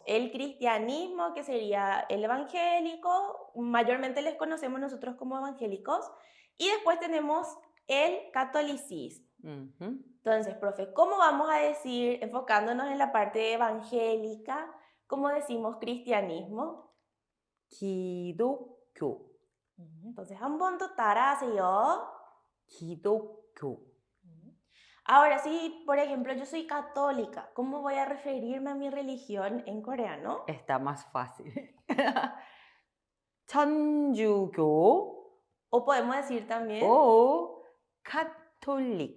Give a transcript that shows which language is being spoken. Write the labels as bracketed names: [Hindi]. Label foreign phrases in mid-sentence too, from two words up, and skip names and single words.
[Spanish] El cristianismo, que sería el evangélico, mayormente les conocemos nosotros como evangélicos, y después tenemos el catolicismo. Entonces, profe, ¿cómo vamos a decir, enfocándonos en la parte evangélica, cómo decimos cristianismo? [Korean] 기독교, [Spanish] Entonces, [Korean] 한번 더 따라하세요. 기독교. [Spanish] Ahora, si por ejemplo yo soy católica, ¿cómo voy a referirme a mi religión en coreano? Está más fácil. 천주교 O podemos decir también, o católico.